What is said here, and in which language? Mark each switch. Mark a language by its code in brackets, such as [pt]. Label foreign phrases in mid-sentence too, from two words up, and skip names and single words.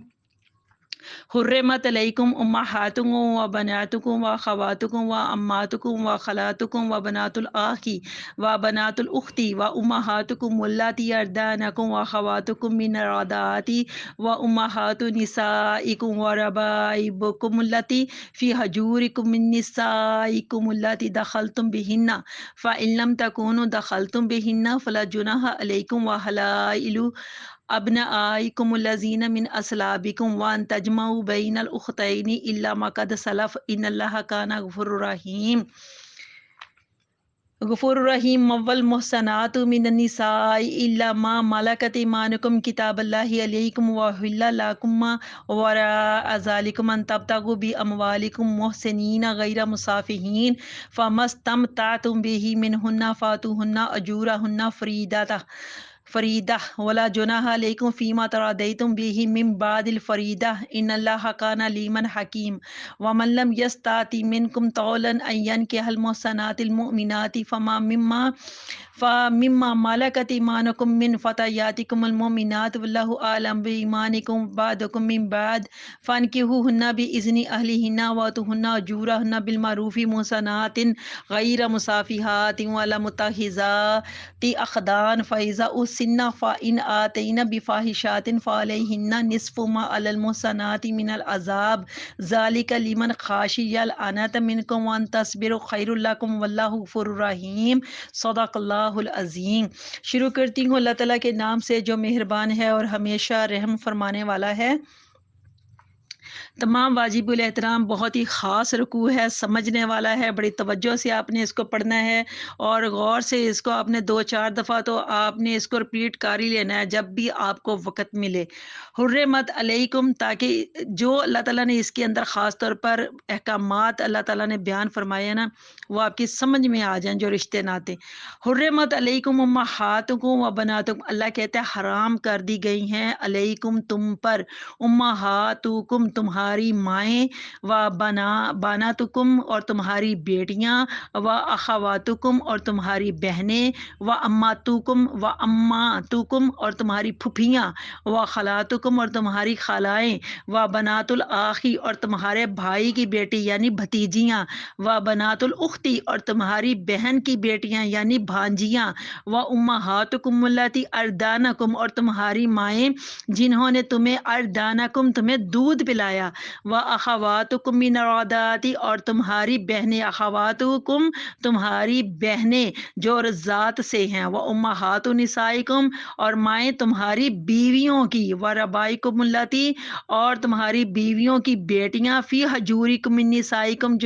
[ar] حرمت عليكم أمهاتكم وبناتكم وأخواتكم وعماتكم وخالاتكم وبنات الأخ وبنات आखी व बनातुल الأخت وأمهاتكم اللاتي أرضعنكم وأخواتكم من الرضاعة وأمهات نسائكم وربائبكم اللاتي في حجوركم من نسائكم اللاتي دخلتم بهن فإن لم تكونوا دخلتم بهن فلا جناح عليكم وحلائل أبنائكم الذين من أصلابكم وأن تجمعوا بين الأختين إلا ما قد سلف إن الله كان غفورا رحيما. غفورا رحيما والمحصنات من النساء إلا ما ملكت أيمانكم كتاب الله عليكم وأحل لكم ما وراء ذلكم أن تبتغوا بأموالكم محصنين غير مسافحين فما استمتعتم به منهن فآتوهن أجورهن فريضة ولا جناح عليكم فيما تراضيتم به من بعد الفريضة إن الله كان عليما حكيما. ومن لم يستطع منكم طولا أن ينكح المحصنات المؤمنات فمما ملكت أيمانكم من فتياتكم المؤمنات والله أعلم بإيمانكم بعضكم من بعض فانكحوهن بإذن أهلهن وآتوهن أجورهن بالمعروف محصنات غير مسافحات ولا متخذات أخدان فإذا أحصن فإن أتين بفاحشة فعليهن نصف ما على المحصنات من العذاب ذلك لمن خشي العنت منكم وأن تصبروا خير لكم والله غفور رحيم. صدق الله العظيم. [ur] شروع کرتی ہوں اللہ تعالیٰ کے نام سے جو مہربان ہے اور ہمیشہ رحم فرمانے والا ہے. تمام واجب الاحترام بہت ہی خاص رکوع ہے، سمجھنے والا ہے، بڑی توجہ سے آپ نے اس کو پڑھنا ہے اور غور سے اس کو آپ نے 2-4 دفعہ تو آپ نے اس کو ریپیٹ کر ہی لینا ہے جب بھی آپ کو وقت ملے. [ar] حرمت عليكم, [ur] تاکہ جو اللہ تعالیٰ نے اس کے اندر خاص طور پر احکامات اللہ تعالیٰ نے بیان فرمائے نا، وہ آپ کی سمجھ میں آ جائیں، جو رشتے ناتے. [ar] حرمت عليكم أمهاتكم وبناتكم, [ur] اللہ کہتا ہے حرام کر دی گئی ہیں علیکم تم پر، امہاتکم تمہاری مائیں, [ar] وبناتكم [ur] اور تمہاری بیٹیاں, [ar] وأخواتكم [ur] اور تمہاری بہنیں, [ar] وعماتكم [ur] اور تمہاری پھپھیاں, [ar] وخالاتكم [ur] اور تمہاری خالائیں, [ar] وبنات الأخ [ur] اور تمہارے بھائی کی بیٹی یعنی بھتیجیاں, [ar] وبنات الأخت [ur] اور تمہاری بہن کی بیٹیاں یعنی بھانجیاں, [ar] وأمهاتكم اللاتي أرضعنكم [ur] اور تمہاری مائیں جنہوں نے تمہیں ارضعنکم تمہیں دودھ پلایا, [ar] وأخواتكم من الرضاعة [ur] اور تمہاری بہنیں, [ar] अख़वातुकुम तुम्हारी [ur] بہنیں جو رضاعت سے ہیں, [ar] وأمهات نسائكم [ur] اور مائیں تمہاری بیویوں کی, [ar] وربائبكم اللاتي [ur] اور تمہاری بیویوں کی بیٹیاں, [ar] في حجوركم من نسائكم [ur] जो